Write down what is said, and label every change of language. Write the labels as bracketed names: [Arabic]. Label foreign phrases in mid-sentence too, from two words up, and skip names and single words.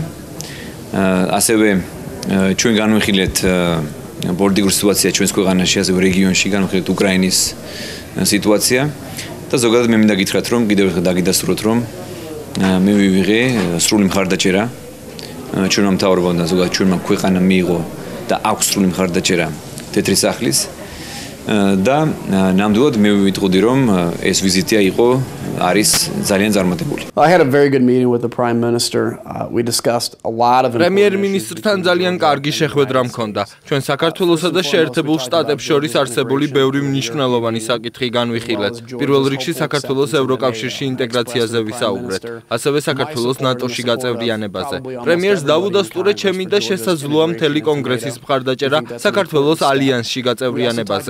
[Georgian] ასევე ჩვენ განვიხილეთ პოლიტიკური სიტუაცია ჩვენს ქვეყანაში, ასევე რეგიონში, განვიხილეთ უკრაინის სიტუაცია და ზოგადად მე მინდა გითხრათ, რომ კიდევ ერთხელ დაგიდასტუროთ, რომ მე ვივიღე სრული მხარდაჭერა ჩვენმა მთავრობამ და ზოგადად ჩვენმა ქვეყანამ მიიღო და აქვს სრული მხარდაჭერა თეთრი სახლის და ნამდვილად მე ვიტყოდი, რომ ეს ვიზიტი იყო არის ძალიან წარმატებული. [English] I had a very good meeting with the Prime Minister. We discussed a lot of [Georgian] პრემიერ-მინისტრთან ძალიან კარგი შეხვედრა მქონდა. ჩვენ საქართველოსა და შეერთებულ შტატებს შორის არსებული ბევრი მნიშვნელოვანი საკითხი განვიხილეთ. პირველ რიგში საქართველოს ევროკავშირში ინტეგრაციაზე ვისაუბრეთ, ასევე საქართველოს ნატოში გაწევრიანებაზე. პრემიერს დაუდასტურე ჩემი და შესაძლოა მთელი კონგრესის მხარდაჭერა საქართველოს ალიანსში გაწევრიანებაზე.